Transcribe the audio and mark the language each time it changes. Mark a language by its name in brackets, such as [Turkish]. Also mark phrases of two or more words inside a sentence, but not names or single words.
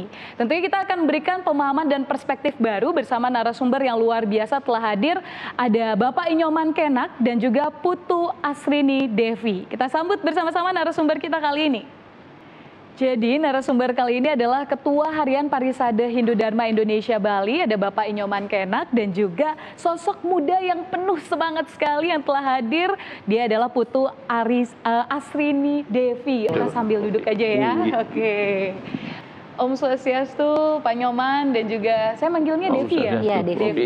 [Indonesian] Tentunya kita akan memberikan pemahaman dan perspektif baru bersama narasumber yang luar biasa telah hadir. Ada Bapak Inyoman Kenak dan juga Putu Asrini Devi. Kita sambut bersama-sama narasumber kita kali ini. Jadi narasumber kali ini adalah Ketua Harian Parisade Hindu Dharma Indonesia Bali, ada Bapak Inyoman Kenak dan juga sosok muda yang penuh semangat sekali yang telah hadir. Dia adalah Putu Asrini Devi. Kita sambil duduk aja ya. Oke. Om Swastiastu, Pak Nyoman dan juga saya manggilnya Devi ya? Iya, Devi.